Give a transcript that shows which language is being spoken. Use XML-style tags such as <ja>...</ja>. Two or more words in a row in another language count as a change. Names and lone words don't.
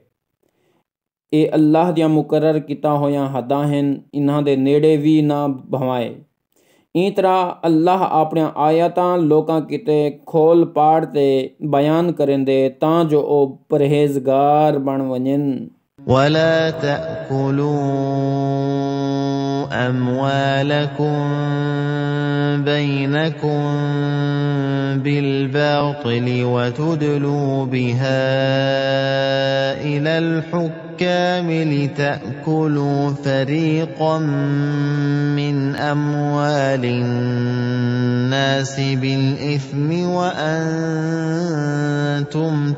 <pa>ਇਹ ਅੱਲਾਹ ਦੀਆਂ ਮੁਕਰਰ ਕੀਤਾ ਹੋਈਆਂ ਹੱਦਾਂ ਹਨ, ਇਹਨਾਂ ਦੇ ਨੇੜੇ ਵੀ ਨਾ ਭਵਾਏ। ਇਸ ਤਰ੍ਹਾਂ ਅੱਲਾਹ ਆਪਣੀਆਂ ਆਇਤਾਂ ਲੋਕਾਂ ਕਿਤੇ ਖੋਲ ਪਾੜ ਤੇ ਬਿਆਨ ਕਰਿੰਦੇ ਤਾਂ ਜੋ ਉਹ ਪਰਹੇਜ਼ਗਾਰ ਬਣ ਵञनि।</pa> <ar>ولا تأكلوا أموالكم بينكم بالباطل وتدلوا بها إلى الحكام لتأكلوا فريقا من أموال الناس بالإثم وأنتم</ar>